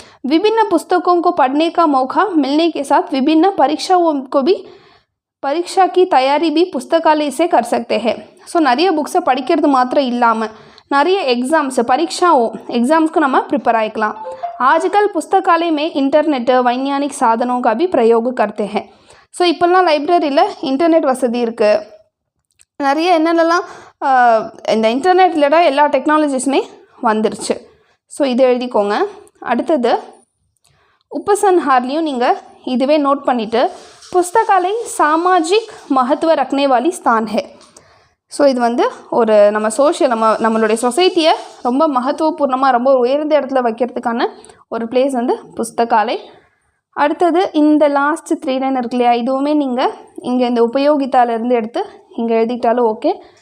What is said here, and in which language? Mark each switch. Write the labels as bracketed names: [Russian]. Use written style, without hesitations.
[Hindi] विभिन्न पुस्तकों को पढ़ने का मौका मिलने के साथ विभिन्न परीक्षाओं को भी परीक्षा की तैयारी भी पुस्तकालय से कर सकते हैं. [Tamil] ஸோ நிறைய புக்ஸை படிக்கிறது மாத்திரம் இல்லாமல் நிறைய [Hindi] एग्ज़ाम्स को [Tamil] நம்ம ப்ரிப்பேர் ஆகிக்கலாம். [Hindi] आजकल पुस्तकालय में इंटरनेट वैज्ञानिक साधनों का भी प्रयोग करते हैं. [Tamil] ஸோ இப்போல்லாம் லைப்ரரியில் இன்டர்நெட் வசதி இருக்குது, நிறைய என்னென்னலாம் இந்த இன்டர்நெட் ரிலேட்டாக எல்லா டெக்னாலஜிஸுமே வந்துருச்சு. ஸோ இதை எழுதிக்கோங்க. அடுத்தது उपसंहारலையும் நீங்கள் இதுவே நோட் பண்ணிவிட்டு, [Hindi] पुस्तकालय सामाजिक महत्व रखने वाली स्थान है. [Tamil] ஸோ இது வந்து ஒரு நம்மளுடைய சொசைட்டியை ரொம்ப மகத்துவபூர்ணமாக ரொம்ப உயர்ந்த இடத்துல வைக்கிறதுக்கான ஒரு பிளேஸ் வந்து புஸ்தகாலய். அடுத்தது இந்த லாஸ்ட் 3 லைன் இருக்கு இல்லையா, இதுவுமே நீங்கள் இங்கே இந்த உபயோகித்தாலேருந்து எடுத்து இங்கே எழுதிட்டாலும் ஓகே.